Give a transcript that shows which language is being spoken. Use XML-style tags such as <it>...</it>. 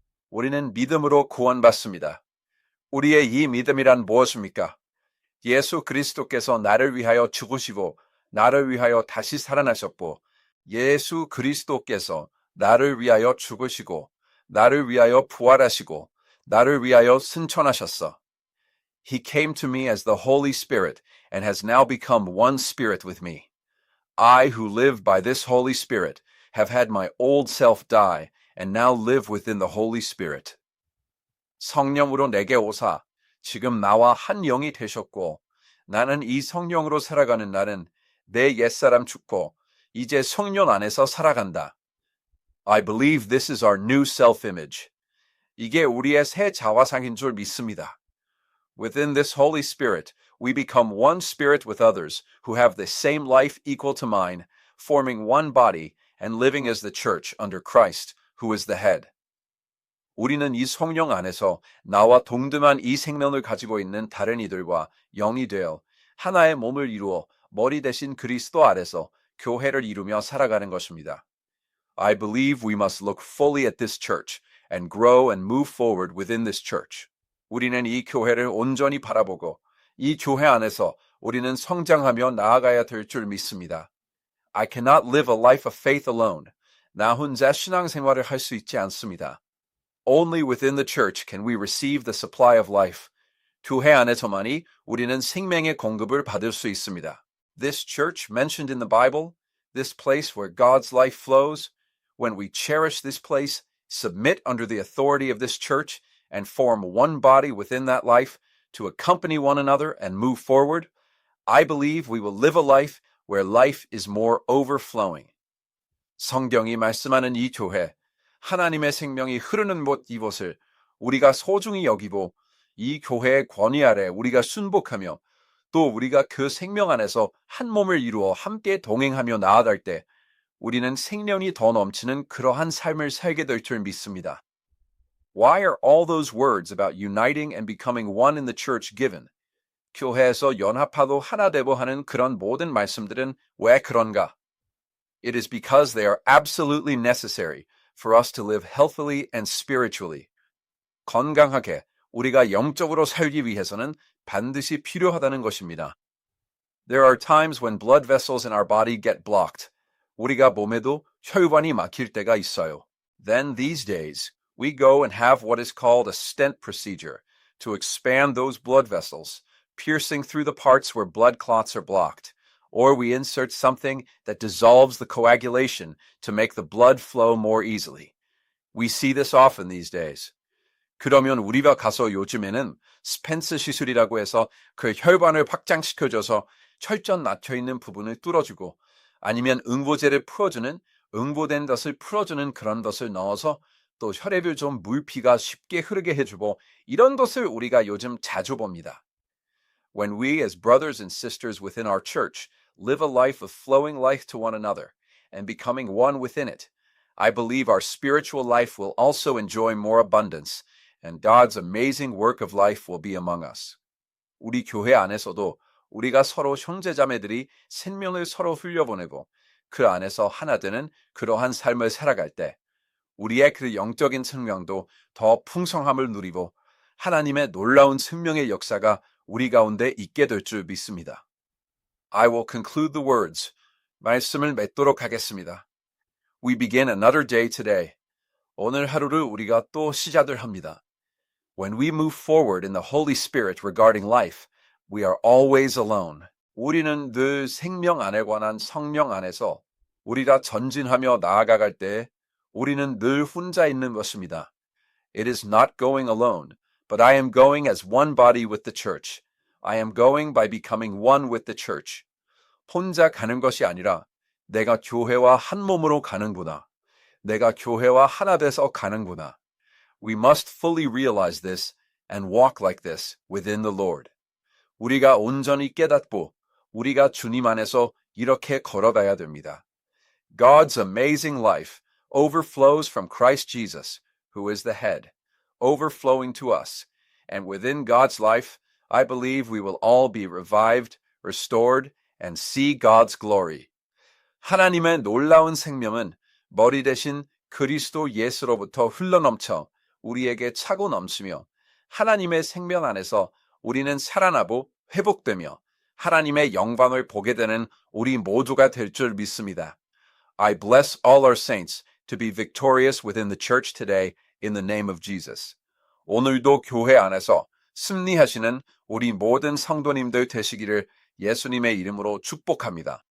<ko>우리는 믿음으로 구원받습니다. 우리의 이 믿음이란 무엇입니까? 예수 그리스도께서 나를 위하여 죽으시고 나를 위하여 다시 살아나셨고 예수 그리스도께서 나를 위하여 죽으시고 나를 위하여 부활하시고 나를 위하여 승천하셨어.</ko> <en>He came to me as the Holy Spirit and has now become one spirit with me. I who live by this Holy Spirit have had my old self die and now live within the Holy Spirit.</en> <ko>성령으로 내게 오사 지금 나와 한 영이 되셨고 나는 이 성령으로 살아가는 나는 내 옛사람 죽고 이제 성령 안에서 살아간다.</ko> <en>I believe this is our new self-image.</en> <ko>이게 우리의 새 자화상인 줄 믿습니다.</ko> <en>Within this Holy Spirit, we become one spirit with others who have the same life equal to mine, forming one body and living as the church under Christ, who is the head.</en> <ko>우리는 이 성령 안에서 나와 동등한 이 생명을 가지고 있는 다른 이들과 영이 되어 하나의 몸을 이루어 머리 대신 그리스도 아래서 교회를 이루며 살아가는 것입니다.</ko> <en>I believe we must look fully at this church and grow and move forward within this church.</en> <ko>우리는 이 교회를 온전히 바라보고 이 교회 안에서 우리는 성장하며 나아가야 될 줄 믿습니다.</ko> <en>I cannot live a life of faith alone.</en> <ko>나 혼자 신앙생활을 할 수 있지 않습니다.</ko> <en>Only within the church can we receive the supply of life.</en> <ko>교회 안에서만이 우리는 생명의 공급을 받을 수 있습니다.</ko> <en>This church mentioned in the Bible, this place where God's life flows, when we cherish this place, submit under the authority of this church, and form one body within that life to accompany one another and move forward, I believe we will live a life where life is more overflowing.</en> <ko>성경이 말씀하는 이 교회, 하나님의 생명이 흐르는 곳 이곳을 우리가 소중히 여기고 이 교회의 권위 아래 우리가 순복하며 또 우리가 그 생명 안에서 한 몸을 이루어 함께 동행하며 나아갈 때 우리는 생명이 더 넘치는 그러한 삶을 살게 될 줄 믿습니다.</ko> <en>Why are all those words about uniting and becoming one in the church given?</en> <ko>교회에서 연합하고 하나 되고 하는 그런 모든 말씀들은 왜 그런가?</ko> <en>It is because they are absolutely necessary for us to live healthily and spiritually.</en> <ko>건강하게 우리가 영적으로 살기 위해서는 반드시 필요하다는 것입니다.</ko> <en>There are times when blood vessels in our body get blocked.</en> <ko>우리가 몸에도 혈관이 막힐 때가 있어요.</ko> <en>Then these days, we go and have what is called a stent procedure to expand those blood vessels, piercing through the parts where blood clots are blocked. Or we insert something that dissolves the coagulation to make the blood flow more easily. We see this often these days.</en> <ko>그러면 우리가 가서 요즘에는 스펜스 시술이라고 해서 그 혈관을 확장시켜줘서 철전 막혀있는 부분을 뚫어주고 아니면 응고제를 풀어주는 응고된 것을 풀어주는 그런 것을 넣어서 또 혈액을 좀 물피가 쉽게 흐르게 해주고 이런 것을 우리가 요즘 자주 봅니다.</ko> <en>When we as brothers and sisters within our church live a life of flowing life to one another and becoming one within it, I believe our spiritual life will also enjoy more abundance and God's amazing work of life will be among us.</en> <ko>우리 교회 안에서도 우리가 서로 형제자매들이 생명을 서로 흘려보내고 그 안에서 하나 되는 그러한 삶을 살아갈 때 우리의 그 영적인 생명도 더 풍성함을 누리고 하나님의 놀라운 생명의 역사가 우리 가운데 있게 될 줄 믿습니다.</ko> <en>I will conclude the words.</en> <ko>말씀을 맺도록 하겠습니다.</ko> <en>We begin another day today.</en> <ko>오늘 하루를 우리가 또 시작을 합니다.</ko> <en>When we move forward in the Holy Spirit regarding life, we are always alone.</en> <ko>우리는 늘 생명 안에 관한 성령 안에서 우리가 전진하며 나아가갈 때 우리는 늘 혼자 있는 것입니다.</ko> <en>It is not going alone, but I am going as one body with the church. I am going by becoming one with the church.</en> <ko>혼자 가는 것이 아니라 내가 교회와 한 몸으로 가는구나. 내가 교회와 하나 돼서 가는구나.</ko> <en>We must fully realize this and walk like this within the Lord.</en> <ko>우리가 온전히 깨닫고 우리가 주님 안에서 이렇게 걸어가야 됩니다.</ko> <en>God's amazing life overflows from Christ Jesus, who is the head, overflowing to us. And within God's life, I believe we will all be revived, restored, and see God's glory.</en> <ko>하나님의 놀라운 생명은 머리 대신 그리스도 예수로부터 흘러넘쳐 우리에게 차고 넘치며 하나님의 생명 안에서 우리는 살아나고 회복되며 하나님의 영광을 보게 되는 우리 모두가 될 줄 믿습니다.</ko> <en>I bless all our saints to be victorious within the church today in the name of Jesus.</en> <ko>오늘도 교회 안에서 승리하시는 우리 모든 성도님들 되시기를 예수님의 이름으로 축복합니다.</ko>